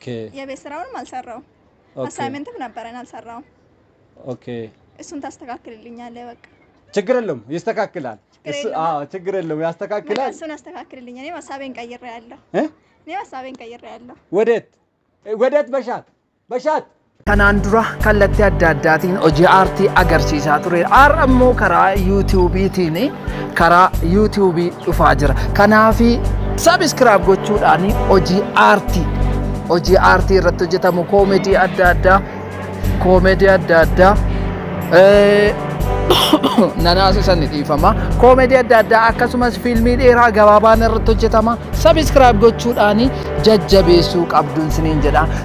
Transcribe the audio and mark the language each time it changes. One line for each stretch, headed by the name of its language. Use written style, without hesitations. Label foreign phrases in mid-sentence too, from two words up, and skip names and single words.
Amharic: የቤት ስራውንም አልሰራው አሳይመንትም ነበረን አልሰራው ኦኬ እሱን ታስተካክልልኛለህ በቃ ችግር የለም ይስተካከላል አዎ ችግር የለም ያስተካክላል እሱን አስተካክልልኝ እኔ ሐሳቤን ቀይሬያለሁ እኔ ሐሳቤን ቀይሬያለሁ ወዴት በሻት
Oromo: kanaan dura kallattii adda addaatiin hojii aartii agarsiisaa ture har'a immoo karaa yuutuubiitiin karaa yuutuubii dhufaa jira kanaaf sabiskiraayib gochuudhaan hojii aartii irratti hojjetamu koomedii adda addaa nanaasisan dhiifama koomedii adda addaa akkasumas fiilmii dheeraa gabaabaan irratti hojjetama sabiskiraayib gochuudhaan jajjabeessuu qabduun siniin jedha